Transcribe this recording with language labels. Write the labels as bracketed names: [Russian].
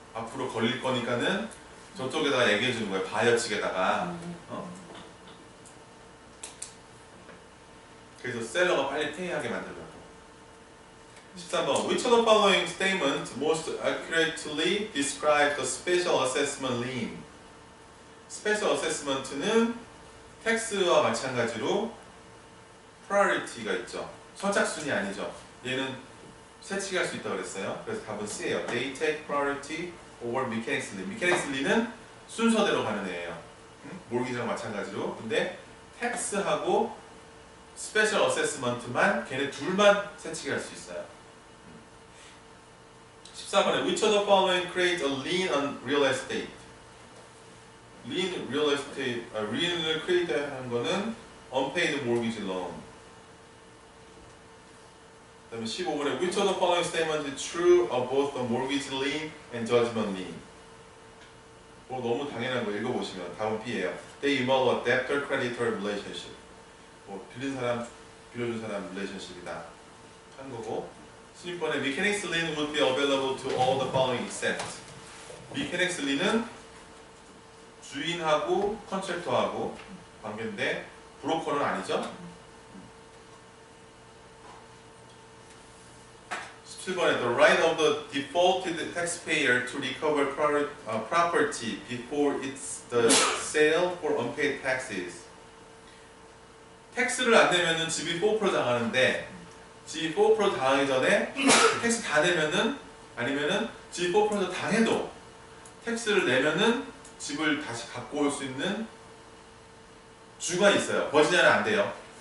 [Korean] 앞으로 걸릴 거니까는 저쪽에다가 얘기해 주는 거예요. 바이어 측에다가. 그래서 셀러가 빨리 페이하게 만들려고. 13번. [English] Which of the following statement most accurately describes the special assessment lien? [Korean] 스페셜 어세스먼트는 텍스와 마찬가지로 priority가 있죠. 선착순이 아니죠. 얘는 세치할 수 있다고 그랬어요. 그래서 답은 C예요. [English] They take priority over mechanics lien. [Korean] mechanics lien은 순서대로 가는 애예요. 몰기지랑 마찬가지로. 근데 텍스하고 스페셜 어세스먼트만 걔네 둘만 세치게 할 수 있어요. 14번에 [English] Which of the following creates a lien on real estate? [Korean] lien, real estate, lien을 create 하는 거는 unpaid mortgage loan. 그 다음에 15번에 [English] Which of the following statement is true of both the mortgage lien and judgment lien? [Korean] 뭐 너무 당연한 거 읽어보시면 답은 B예요. [English] They involve a debtor-creditor relationship. [Korean] 뭐 빌린 사람, 빌려준 사람 relationship이다 한 거고. 16번에 [English] mechanics lien would be available to all the following except. [Korean] mechanics lien은 주인하고 컨트랙터하고 관계인데 브로커는 아니죠. 17번에 [English] the right of the defaulted taxpayer to recover property before it's the sale for unpaid taxes. [Korean] 텍스를 안 내면은 집이 4% 당하는데 집이 4% 당하기 전에 텍스 다 내면은 아니면은 집이 4% 당해도 텍스를 내면은 집을 다시 갖고 올 수 있는 주가 있어요. 버지니아는 안 돼요.